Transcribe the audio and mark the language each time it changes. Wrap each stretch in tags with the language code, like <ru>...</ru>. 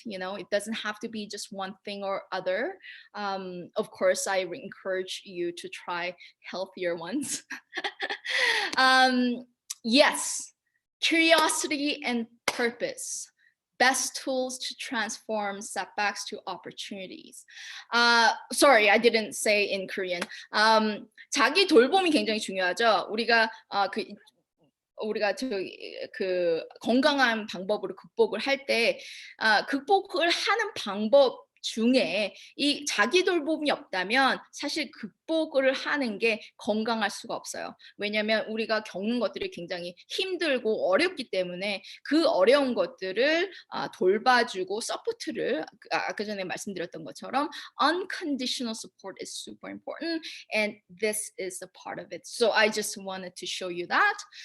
<en>You know, it doesn't have to be just one thing or other. Of course, I encourage you to try healthier ones. Yes, curiosity and purpose. Best tools to transform setbacks to opportunities. Sorry, I didn't say in Korean.</en> <ko>자기 돌봄이 굉장히 중요하죠. 우리가 그 건강한 방법으로 극복을 할 때 극복을 하는 방법 중에 이 자기 돌봄이 없다면 사실 극복을 하는 게 건강할 수가 없어요. 왜냐하면 우리가 겪는 것들이 굉장히 힘들고 어렵기 때문에 그 어려운 것들을 돌봐주고 서포트를 아까 전에 말씀드렸던 것처럼</ko> <en>unconditional support is super important and this is a part of it. So I just wanted to show you that.</en>